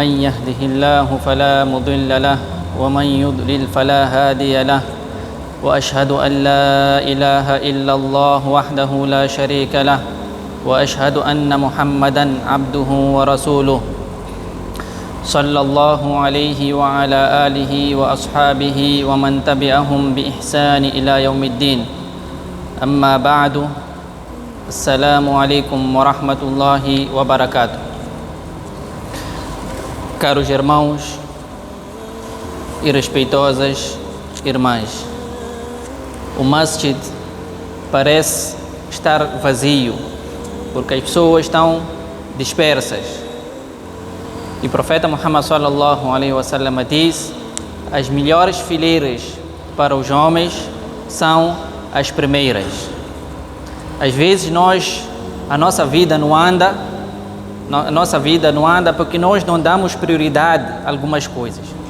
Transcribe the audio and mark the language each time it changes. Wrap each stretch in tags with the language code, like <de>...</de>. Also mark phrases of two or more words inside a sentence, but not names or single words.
<ar>يهده الله فلا مضل له ومن يضلل فلا هادي له وأشهد أن لا إله إلا الله وحده لا شريك له وأشهد أن محمدا عبده ورسوله صلى الله عليه وعلى آله وأصحابه ومن تبعهم بإحسان إلى يوم الدين أما بعد السلام عليكم ورحمة الله وبركاته.</ar> <pt>Caros irmãos e respeitosas irmãs, o masjid parece estar vazio porque as pessoas estão dispersas. E o profeta Muhammad</pt> <ar>صلى الله عليه وسلم</ar> <pt>diz: as melhores fileiras para os homens são as primeiras. Às vezes a nossa vida não anda porque nós não damos prioridade a algumas coisas.</pt>